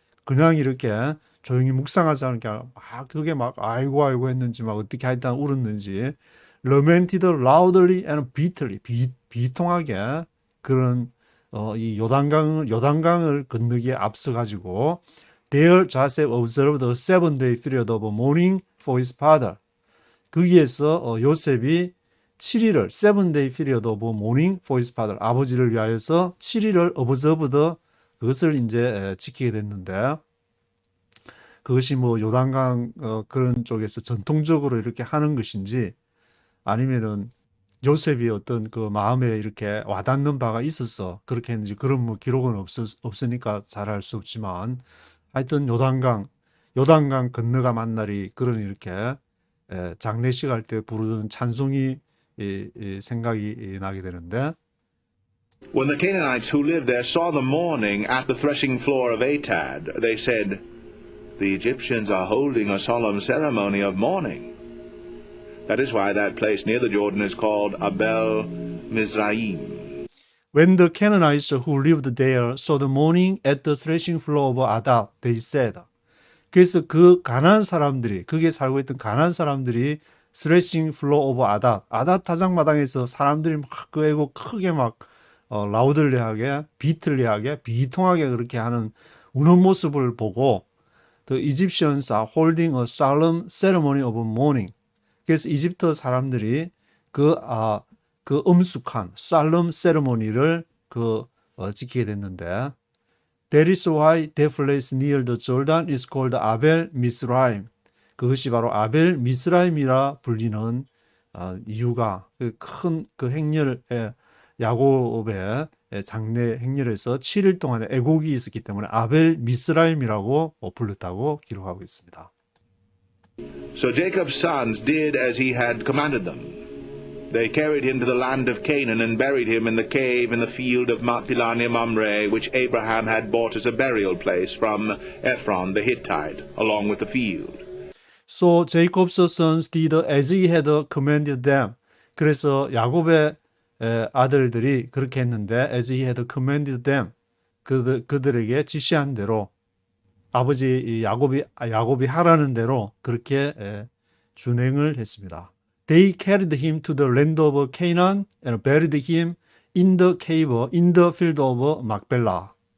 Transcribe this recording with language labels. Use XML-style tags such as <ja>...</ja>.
<ko>그냥 이렇게 조용히 묵상하지 않은 게 아니라 막 그게 막 아이고 했는지 막 어떻게 하여튼 울었는지</ko> <en>lamented loudly and bitterly</en> <ko>비통하게 그런 이 요단강을 건너기에 앞서 가지고</ko> <en>There Joseph observed a 7-day period of mourning for his father.</en> <ko>거기에서 요셉이 7일을</ko> <en>7-day period of mourning for his father.</en> <ko>아버지를 위하여서 7일을 observed 그것을 이제 지키게 됐는데 그것이 뭐 요단강 그런 쪽에서 전통적으로 이렇게 하는 것인지 아니면은 요셉이 어떤 그 마음에 이렇게 와닿는 바가 있어서 그렇게 했는지 그런 뭐 기록은 없으니까 잘 알 수 없지만 하여튼 요단강 건너가 만날이 그런 이렇게 장례식 할 때 부르는 찬송이 생각이 나게 되는데</ko> <en>When the Canaanites who lived there saw the mourning at the threshing floor of Atad, they said, "The Egyptians are holding a solemn ceremony of mourning." That is why that place near the Jordan is called Abel Mizraim. When the Canaanites who lived there saw the mourning at the threshing floor of Adah, they said.</en> <ko>그래서 그 가나안 사람들이 거기에 살고 있던 가나안 사람들이 threshing floor of 아다 타작마당에서 사람들이 막 그 애고 크게 막 라우들리하게 비틀리하게 비통하게 그렇게 하는 우는 모습을 보고</ko> <en>The Egyptians are holding a solemn ceremony of mourning.</en> <ko>그래서 이집트 사람들이 그 엄숙한 solemn ceremony를 지키게 됐는데</ko> <en>That is why that place near the Jordan is called 아벨 미스라임.</en> <ko>그것이 바로 아벨 미스라임이라 불리는 이유가 큰 그 행렬 야곱의 장례 행렬에서 7일 동안의 애곡이 있었기 때문에 아벨 미스라임이라고 불렀다고 기록하고 있습니다.</ko> <en>So Jacob's sons did as he had commanded them. They carried him to the land of Canaan and buried him in the cave in the field of Machpelah near Mamre, which Abraham had bought as a burial place from Ephron the Hittite, along with the field. So Jacob's sons did as he had commanded them.</en> <ko>그래서 야곱의 아들들이 그렇게 했는데</ko> <en>as he had commanded them.</en> <ko>그들에게 지시한 대로 아버지 야곱이 하라는 대로 그렇게 준행을 했습니다.</ko> <en>They carried him to the land of Canaan and buried him in the cave in the field of Machpelah.</en>